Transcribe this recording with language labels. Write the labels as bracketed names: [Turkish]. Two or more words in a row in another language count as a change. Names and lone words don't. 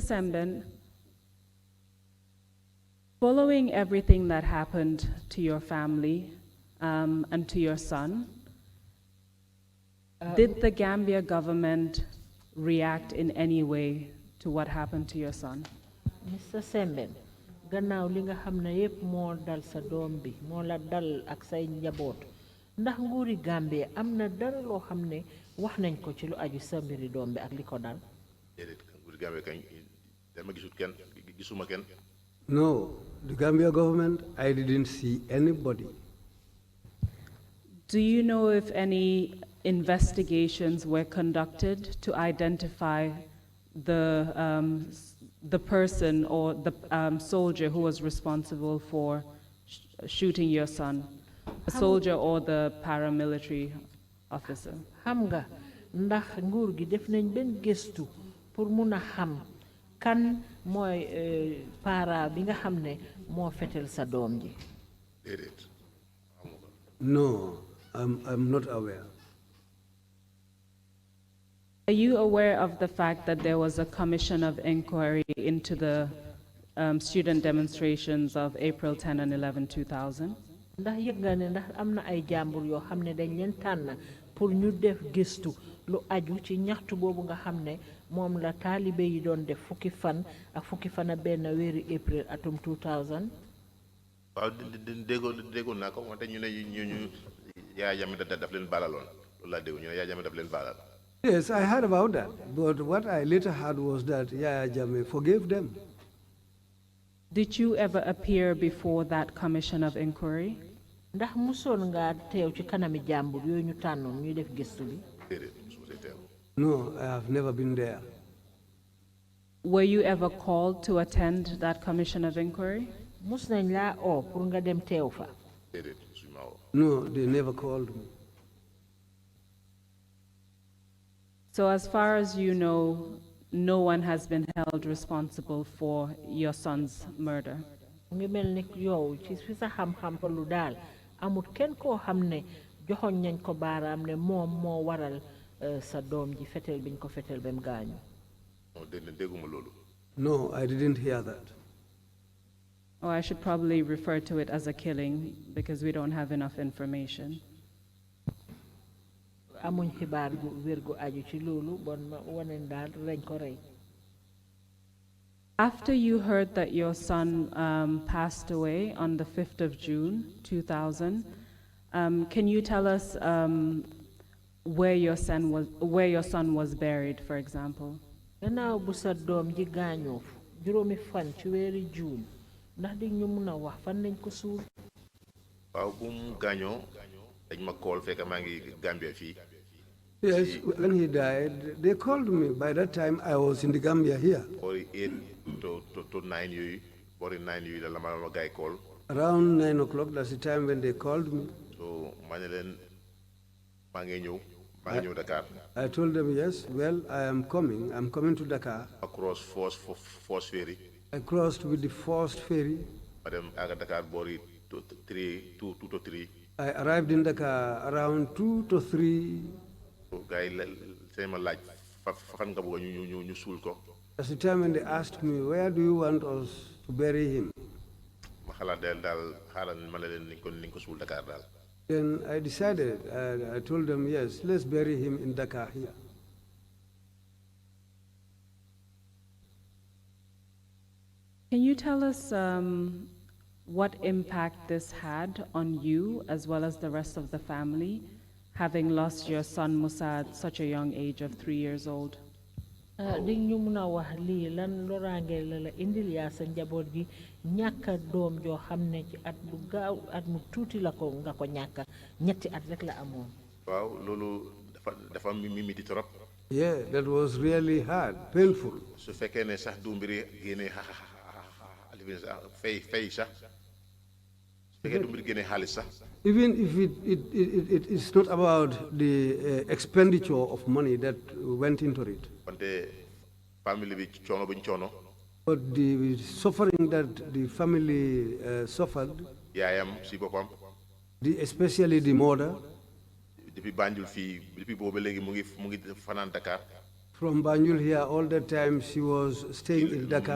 [English] Semben, following everything that happened to your family and to your son, did the Gambia government react in any way to what happened to your son? [Wolof] Mr. Semben, gannaaw li nga xam ne yépp moo dal sa doom bi moo la dal ak say njaboot ndax nguuri Gambie am na dara loo xam ne wax nañ ko ci lu aju sa mbiri doom bi ak li ko dal. déedéet nguuri Gambie kañ dama gisut kenn gisuma kenn. [English] No, the Gambia government, I didn't see anybody. Do you know if any investigations were conducted to identify the person or the soldier who was responsible for shooting your son, a soldier or the paramilitary officer? [Wolof] Xam nga ndax nguur gi def nañ benn gëstu pour mun a xam kan mooy para bi nga xam ne moo fetel sa doom ji. déedéet. [English] No, I'm not aware. Are you aware of the fact that there was a commission of inquiry into the student demonstrations of April 10 and 11, 2000? [Wolof] ndax yëg nga ne ndax am na ay jàmbur yoo xam ne dañ leen tànn pour ñu def gëstu lu aju ci ñaxtu boobu nga xam ne moom la taalibe yi doon def fukki fan ak benn weeri April atum 2000. waaw déggoon naa ko wante ñu ne ñu Yaya Jammeh daf leen baalaloon loolu laa dégg ñu ne Yaya Jammeh daf leen baalal. [English] Yes, I heard about that. But what I later heard was that Yaya Jammeh forgave them. Did you ever appear before that commission of inquiry? [Wolof] ndax musoon nga teew ci kanami jàmbur yooyu ñu tànnoon ñuy def gëstu bi. déedéet musuma see teew. [English] No, I have never been there. Were you ever called to attend that commission of inquiry? [Wolof] mus nañ laa oo pour nga dem teew fa. déedéet musuñu ma oo. [English] No, they never called me. So as far as you know, no one has been held responsible for your son's murder? [Wolof] mu ngi mel ni yow ci fi sa xam-xam lu daal amut kenn koo xam ne joxoñ nañ ko baaraam ne moom moo waral sa doom ji fetel biñ ko fetel ba mu gaañu. dégguma loolu. [English] No, I didn't hear that. Oh, I should probably refer to it as a killing because we don't have enough information. [Wolof] amuñ xibaar gu wér gu aju ci loolu bon ma waneen daal lañ ko rey. [English] After you heard that your son passed away on the 5th of June, 2000, can you tell us where your son was buried, for example? [Wolof] gannaaw bu sa doom ji gaañoo juróomi fan ci weeri juun ndax di ñu mun a wax fan lañ ko suul. waaw bu mu gaañoo dañ ma call fekk maa ngi Gambia fii. [English] Yes, when he died, they called me. By that time, I was in the Gambia here. [Wolof] Boori 8 to 9 yooyu boori 9 yooyu la ma gaay call. [English] Around 9 o'clock, that's the time when they called me. [Wolof] So ma ne leen maa ngi ñëw Dakar. [English] I told them, yes, well, I am coming. I'm coming to Dakar. Across Force Ferry. I crossed with the first ferry. [Wolof] ma dem aga Dakar boori 2 to 3. [English] I arrived in Dakar around 2 to 3. [Wolof] Guy seen ma laaj fan nga bëgg ñu suul ko. [English] That's the time when they asked me, where do you want us to bury him? [Wolof] ma xalaat daal xaaral ma ne leen niñ ko suul Dakar daal. [English] Then I decided, I told them, yes, let's bury him in Dakar here. Can you tell us what impact this had on you as well as the rest of the family, having lost your son Musa at such a young age of 3 years old? [Wolof] di ñu mun a wax lii lan loraange la indil yaa sa njaboot gi ñàkka doom joo xam ne ci at bu gaaw at mu tuuti la ko nga ko ñàkka ñetti at rek la amoon. waaw loolu dafa miti trop. [English] Yeah, that was really hard, painful. [Wolof] su fekkee ne sax du mbiri génne fay sax su fekkee du mbiri génne xaalis sax. [English] Even if it's not about the expenditure of money that went into it. [Wolof] wante family bi coono buñ coono. [English] But the suffering that the family suffered. [Wolof] yaayam si boppam. [English] Especially the mother. [Wolof] depuis Banjul fii depuis boobu léegi mu ngi fanaan Dakar. [English] From Banjul here all the time she was staying in Dakar.